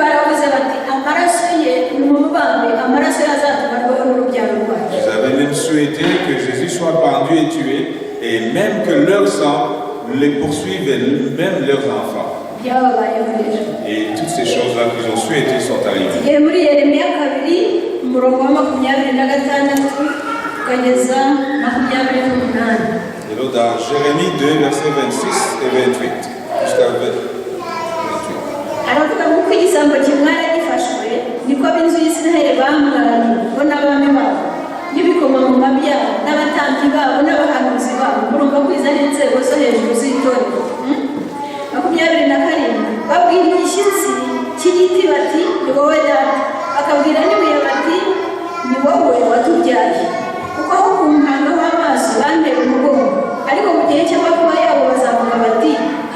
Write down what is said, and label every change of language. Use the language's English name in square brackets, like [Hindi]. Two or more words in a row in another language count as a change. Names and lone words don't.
[French] avaient même souhaité que Jésus soit pendu et tué, et même que leur sang les poursuive, et même leurs enfants. Et toutes ces choses-là qu'ils ont souhaité sont arrivées. Et là, dans Jérémie 2, versets 26 et 28, jusqu'à 28. [Kinyarwanda] Aravuga ngo igisambo kimwara gifashwe niko ab'inzu y'Isiraheli bamwanye bo n'abami babo n'ibikomangoma byabo n'abatambyi babo n'abahanuzi babo. Murumva ko izo ari inzego zo hejuru z'itorero. 27 babwira igishyitsi cy'igiti bati ni wowe data, bakabwira n'ibuye bati ni wowe watubyaye, kuko aho kumpanga w'amaso banteye umugongo, ariko mu gihe cy'amakuba yabo bazavuga bati